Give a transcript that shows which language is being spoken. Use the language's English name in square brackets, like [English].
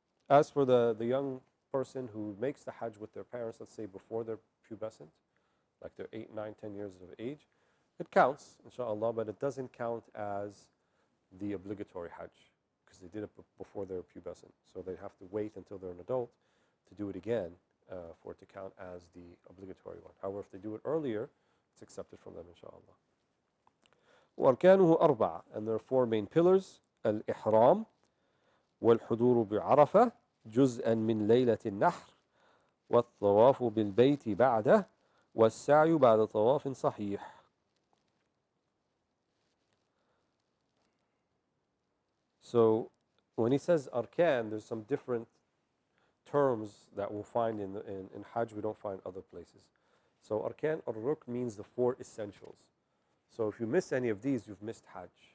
[English] As for the young person who makes the Hajj with their parents, let's say before they're pubescent, like they're 8, 9, 10 years of age, it counts, inshallah, but it doesn't count as the obligatory Hajj because they did it before they were pubescent. So they have to wait until they're an adult to do it again for it to count as the obligatory one. However, if they do it earlier, it's accepted from them, inshallah. [Arabic] وأركانه أربعة, [English] and there are 4 main pillars: [Arabic] الإحرام والحضور بعرفة جزءا من ليلة النحر والطواف بالبيت بعده والسعي بعد طواف صحيح. [English] So when he says arkan, there's some different terms that we'll find in Hajj, we don't find other places. So Arkan al-Rukn means the 4 essentials. So if you miss any of these, you've missed Hajj.